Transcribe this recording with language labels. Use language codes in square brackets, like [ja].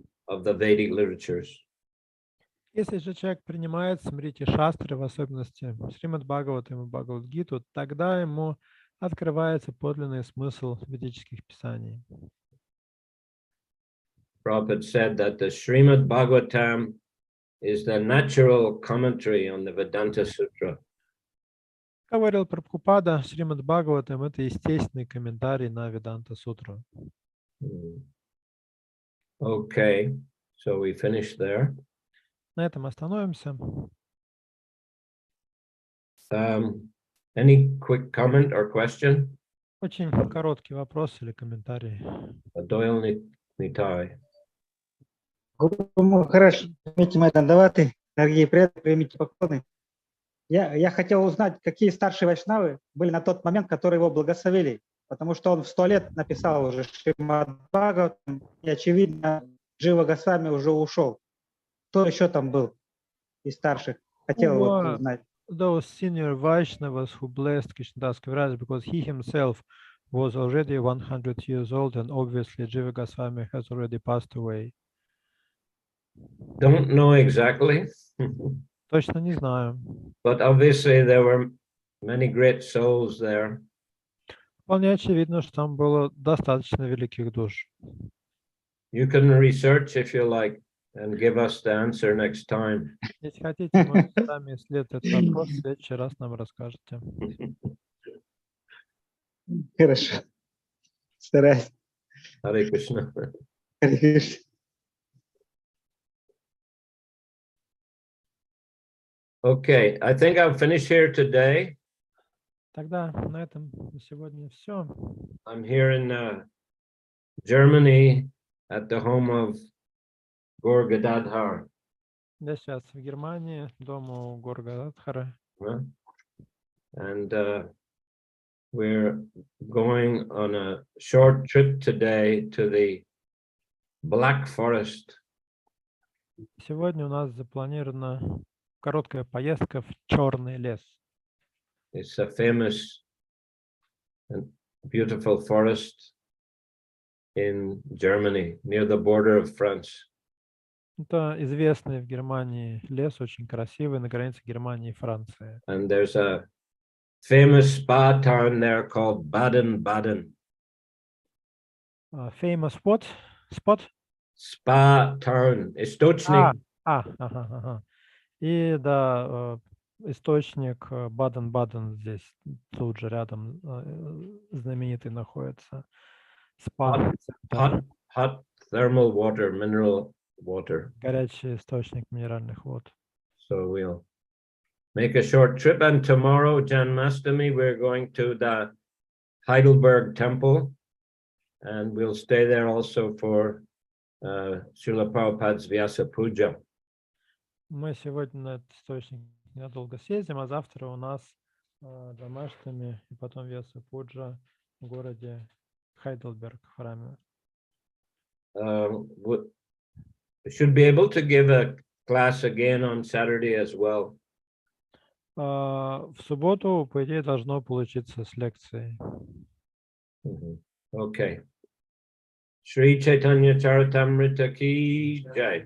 [en] of the Vedic literatures. [ru] Если же человек принимает смрити шастры, в особенности Шримад Бхагаватам и Бхагавад-гиту, тогда ему открывается подлинный смысл ведических писаний. [en] Prabhupada said that the Srimad Bhagavatam is the natural commentary on the Vedanta Sutra. [ru] Как говорил Прабхупада, Шримад Бхагаватам — это естественный комментарий на Веданта Сутру. [en] Okay, so we finished there. [ru] На этом остановимся. [en] Any quick comment or question? [ru] Очень короткий вопрос или комментарий. Doyle Nitai. Хорошо, примите мои дандаваты, дорогие преданные, примите поклоны. Я хотел узнать, какие старшие вайшнавы были на тот момент, которые его благословили, потому что он в 100 лет написал уже Шримад Бхагаватам, и, очевидно, Джива Госвами уже ушел. Кто еще там был из старших? Хотел вот узнать. [en] Those senior Vaishnavas who blessed Krishnadas Kaviraj, because he himself was already 100 years old, and obviously Jiva Goswami has already passed away. Don't know exactly. [ru] Точно не знаю. [en] But obviously there were many great souls there. [ru] Вполне очевидно, что там было достаточно великих душ. [en] You can research if you like and give us the answer next time. [ru] Если хотите, можете сами исследовать этот вопрос, в следующий раз нам расскажете. Хорошо. Стараюсь. [en] Hare Krishna. [ru] Харе Кришна. [en] Okay, I think I'll finish here today. [ru] Тогда на этом на сегодня все. [en] I'm here in Germany at the home of Gaur Gadadhar. [ru] Я сейчас в Германии, дома у Горгададхара. [en] And we're going on a short trip today to the Black Forest. [ru] Сегодня у нас запланирована короткая поездка в Черный лес. [en] It's a famous and beautiful forest in Germany, near the border of France. [ru] Это известный в Германии лес, очень красивый, на границе Германии и Франции. [en] And there's a famous spa town there called Baden-Baden. Famous what? Spot? Spa town, [ru] источник. Ага. И да, источник Баден-Баден здесь тут же рядом знаменитый находится. Спа. [en] Hot thermal water, mineral water. [ru] Горячий источник минеральных вод. [en] So we'll make a short trip, and tomorrow, Janmashtami, we're going to the Heidelberg temple, and we'll stay there also for Srila Prabhupada's Vyasa Puja. [ru] Мы сегодня на этот источник ненадолго съездим, а завтра у нас Джамаштами и потом Вьяса Пуджа в городе Хайдельберг в храме. [en] We should be able to give a class again on Saturday as well. [ru] В субботу, по идее, должно получиться с лекцией. [en] Okay. [ru] Shri Chайтанья Чаритамрита ki jai.